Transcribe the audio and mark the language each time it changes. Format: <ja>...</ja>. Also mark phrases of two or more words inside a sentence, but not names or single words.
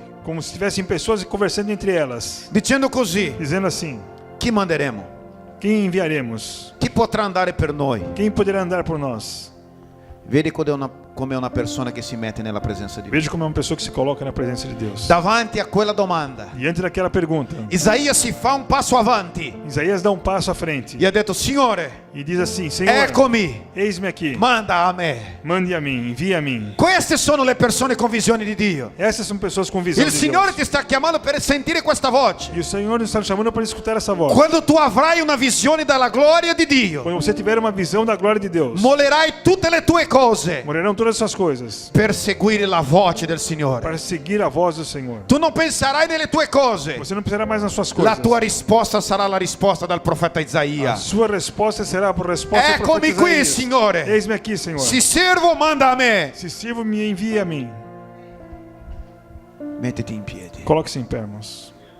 <pt>como se tivessem pessoas conversando entre elas,</pt> <it>dicendo così:</it> <pt>dizendo assim:</pt> <it>chi manderemo?</it> <pt>quem enviaremos?</pt> <it>Chi potrà andare per noi?</it> <pt>Quem poderá andar por nós?</pt> <it>Vedi come è una persona che si mette nella presenza di Dio.</it> <pt>Veja como é uma pessoa que se coloca na presença de Deus.</pt> <it>Davanti a quella domanda,</it> <pt>Diante daquela pergunta,</pt> <it>Isaia si fa un passo avanti</it> <pt>Isaías dá um passo à frente</pt> <it>e ha detto: Signore,</it> <pt>e diz assim: Senhor,</pt> <it>eccomi,</it> <pt>eis-me aqui,</pt> <it>manda a me.</it> <pt>mande a mim, envie a mim.</pt> <it>Queste sono le persone con visione di Dio.</it> <pt>Essas são pessoas com visão</pt> <it>Il</it> <pt>de</pt> <it>Signore</it> <pt>Deus.</pt> <it>ti sta chiamando per sentire questa voce.</it> <pt>E o Senhor nos está chamando para escutar essa voz.</pt> <it>Quando tu avrai una visione dalla gloria di Dio,</it> <pt>Quando você tiver uma visão da glória de Deus,</pt> <it>mollerai tutte le tue cose</it> <pt>morrerão todas essas coisas</pt> <it>per seguire la voce del Signore.</it> <pt>para seguir a voz do Senhor.</pt> <it>Tu non penserai nelle tue cose.</it> <pt>Você não pensará mais nas suas</pt> <it>La</it> <pt>coisas.</pt> <it>tua risposta sarà la risposta dal profeta</it> <pt>A</pt> <it>Isaia.</it> <pt>sua resposta será por resposta do</pt> <it>Eccomi</it> <pt>profeta</pt> <it>qui,</it> <pt>Isaías.</pt> <it>Signore.</it> <pt>Eis-me aqui, Senhor.</pt> <it>Se servo, manda a me.</it> <pt>Se sirvo, me envie a mim.</pt> <it>Mettiti in piedi.</it> <pt>Coloque-se em pé, irmãos.</pt>